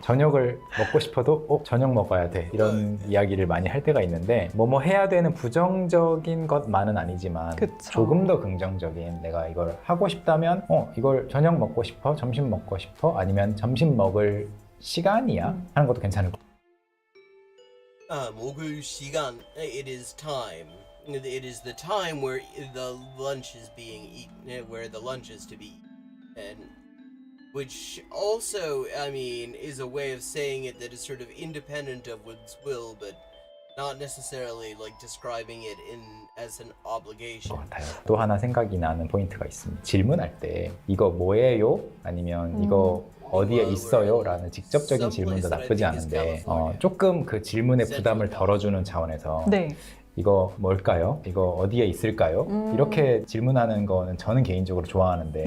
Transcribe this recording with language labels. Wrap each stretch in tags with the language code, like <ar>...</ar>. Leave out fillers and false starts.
<ko>저녁을 먹고 싶어도 저녁 먹어야 돼. 이런 이야기를 많이 할 때가 있는데 뭐뭐 해야 되는 부정적인 것만은 아니지만 그쵸. 조금 더 긍정적인 내가 이걸 하고 싶다면 이걸 저녁 먹고 싶어? 점심 먹고 싶어? 아니면 점심 먹을 시간이야? 하는 것도 괜찮을 것 같아요. 먹을 시간,</ko> <en>it is time. It is the time where the lunch is being eaten, where the lunch is to be eaten. And which also, I mean, is a way of saying it that is sort of independent of one's will, but not necessarily like describing it as an obligation.</en> <ko>또 하나 생각이 나는 포인트가 있습니다. 질문할 때 이거 뭐예요? 아니면 이거 어디에 있어요? 라는 직접적인 질문도 나쁘지 않은데 조금 그 질문의 부담을 덜어주는 차원에서 네. 이거 뭘까요? 이거 어디에 있을까요? 이렇게 질문하는 거는 저는 개인적으로 좋아하는데</ko>